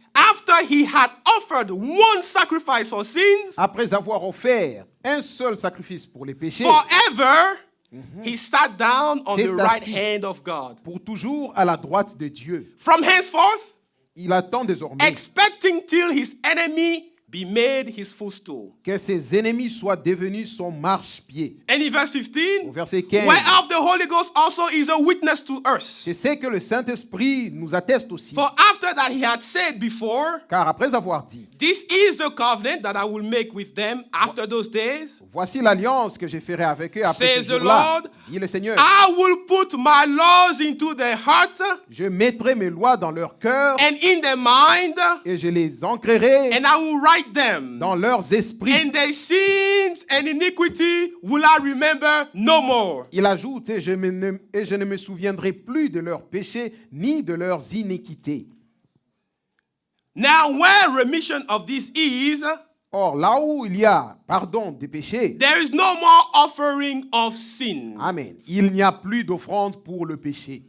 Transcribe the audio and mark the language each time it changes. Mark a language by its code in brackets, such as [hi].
[en] after he had offered one sacrifice for sins, [fr] après avoir offert un seul sacrifice pour les péchés, [en] forever, he sat down on the [fr] C'est [en] right [fr] assis. [en] hand of God. [fr] pour toujours à la droite de Dieu. [en] From henceforth, [fr] Il attend désormais [en] expecting till his enemy be made his footstool. [fr] que ses ennemis soient devenus son marchepied. [en] And in verse [fr] Au [en] 15, [fr] verset 15, [en] whereof the Holy Ghost also is a witness to us. [fr] c'est ce que le Saint-Esprit nous atteste aussi. [en] For after that he had said before, [fr] Car après avoir dit, [en] this is the covenant that I will make with them after those days. [fr] voici l'alliance que je ferai avec eux après [en] Says [fr] ce [en] the [fr] jour-là, [en] Lord, [fr] dit le Seigneur. [en] I will put my laws into their heart [fr] Je mettrai mes lois dans leur cœur [en] and in their mind, [fr] et je les ancrerai [en] and I will write them. [fr] dans leurs esprits. [en] And their sins and iniquity will I remember no more. [fr] Il ajoute, et je ne me souviendrai plus de leurs péchés ni de leurs iniquités. [en] Now, where remission of this is, [fr] Or, là où il y a pardon des péchés, [en] there is no more offering of sin. [fr] Amen, il n'y a plus d'offrande pour le péché.